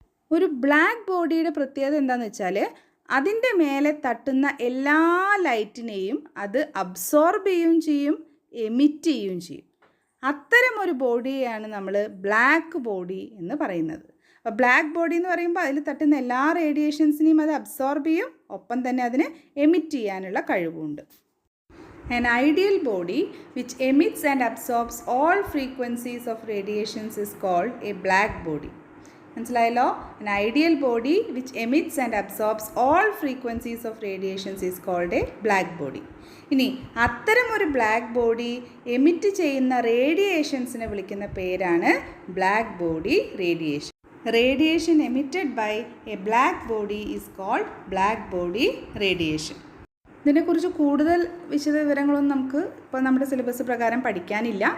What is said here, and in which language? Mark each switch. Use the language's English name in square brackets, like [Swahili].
[Malayalam] ഒരു ബ്ലാക്ക് ബോഡിയുടെ പ്രത്യേകത എന്താണെന്ന് വെച്ചാൽ അതിൻ്റെ മേലെ തട്ടുന്ന എല്ലാ ലൈറ്റിനെയും അത് അബ്സോർബ് ചെയ്യുകയും ചെയ്യും, എമിറ്റ് ചെയ്യുകയും ചെയ്യും. അത്തരം ഒരു ബോഡിയെയാണ് നമ്മൾ ബ്ലാക്ക് ബോഡി എന്ന് പറയുന്നത്. അപ്പോൾ ബ്ലാക്ക് ബോഡി എന്ന് പറയുമ്പോൾ അതിൽ തട്ടുന്ന എല്ലാ റേഡിയേഷൻസിനെയും അത് അബ്സോർബ് ചെയ്യും, ഒപ്പം തന്നെ അതിന് എമിറ്റ് ചെയ്യാനുള്ള കഴിവുമുണ്ട്. [English] An ideal body which emits and absorbs all frequencies of radiations is called a black body. [Malayalam] മനസ്സിലായല്ലോ? [English] an ideal body which emits and absorbs all frequencies of radiations is called a black body. [Malayalam] ഇനി അത്തരമൊരു black body emit ചെയ്യുന്ന റേഡിയേഷൻസിനെ വിളിക്കുന്ന പേരാണ് black body radiation. [English] Radiation emitted by a black body is called black body radiation. [Malayalam] ഇതിനെക്കുറിച്ച് കൂടുതൽ വിശദവിവരങ്ങളൊന്നും നമുക്ക് ഇപ്പോൾ നമ്മുടെ സിലബസ് പ്രകാരം പഠിക്കാനില്ല.